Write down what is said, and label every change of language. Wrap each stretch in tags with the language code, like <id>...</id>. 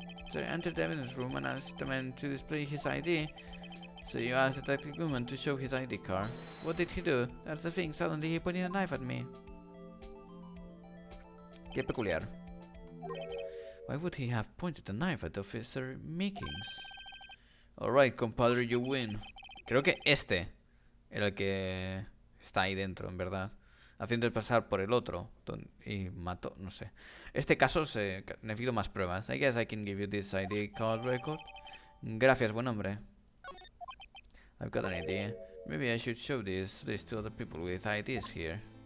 <en>So I entered the evidence room and asked the man to display his ID. So you asked Detective Goodman to show his ID card. What did he do? That's the thing, suddenly he pointed a knife at me.</en> <es>Qué peculiar.</es> <en>Why would he have pointed a knife at Officer Meekings? Alright, compadre, you win.</en> <es>Creo que este era el que está ahí dentro, en verdad. Haciendo pasar por el otro. Y mató, no sé. Este caso necesito más pruebas.</es> <en>I guess I can give you this ID card record.</en> <es>Gracias, buen hombre.</es> <en>I've got an idea. Maybe I should show this list to other people with IDs here.</en>